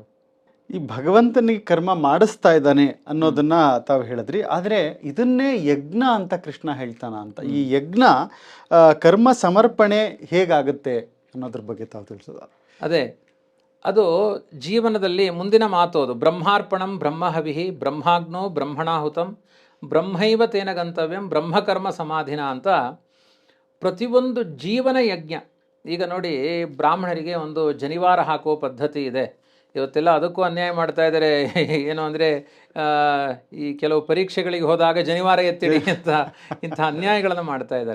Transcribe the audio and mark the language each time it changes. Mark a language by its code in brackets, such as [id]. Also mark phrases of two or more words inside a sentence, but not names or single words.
[kn] ಈ ಭಗವಂತನಿಗೆ ಕರ್ಮ ಮಾಡಿಸ್ತಾ ಇದ್ದಾನೆ ಅನ್ನೋದನ್ನ ತಾವು ಹೇಳಿದ್ರಿ. ಆದರೆ ಇದನ್ನೇ ಯಜ್ಞ ಅಂತ ಕೃಷ್ಣ ಹೇಳ್ತಾನ ಅಂತ. ಈ ಯಜ್ಞ ಕರ್ಮ ಸಮರ್ಪಣೆ ಹೇಗಾಗುತ್ತೆ ಅನ್ನೋದ್ರ ಬಗ್ಗೆ ತಾವು ತಿಳಿಸೋದ? ಅದೇ, ಅದು ಜೀವನದಲ್ಲಿ ಮುಂದಿನ ಮಾತು. [sa] ಅದು ಬ್ರಹ್ಮಾರ್ಪಣಂ ಬ್ರಹ್ಮಹವಿಹಿ ಬ್ರಹ್ಮಾಗ್ನೋ ಬ್ರಹ್ಮಣಾಹುತಂ ಬ್ರಹ್ಮೈವ ತೇನ ಗಂತವ್ಯಂ ಬ್ರಹ್ಮಕರ್ಮ ಸಮಾಧಿನ [kn] ಅಂತ ಪ್ರತಿಯೊಂದು ಜೀವನ ಯಜ್ಞ. ಈಗ ನೋಡಿ, ಬ್ರಾಹ್ಮಣರಿಗೆ ಒಂದು ಜನಿವಾರ ಹಾಕುವ ಪದ್ಧತಿ ಇದೆ. ಇವತ್ತೆಲ್ಲ ಅದಕ್ಕೂ ಅನ್ಯಾಯ ಮಾಡ್ತಾ ಇದ್ದಾರೆ. ಏನು ಅಂದರೆ ಈ ಕೆಲವು ಪರೀಕ್ಷೆಗಳಿಗೆ ಹೋದಾಗ ಜನಿವಾರ ಎತ್ತಿಡಿ ಅಂತ ಇಂಥ ಅನ್ಯಾಯಗಳನ್ನು ಮಾಡ್ತಾ ಇದ್ದಾರೆ.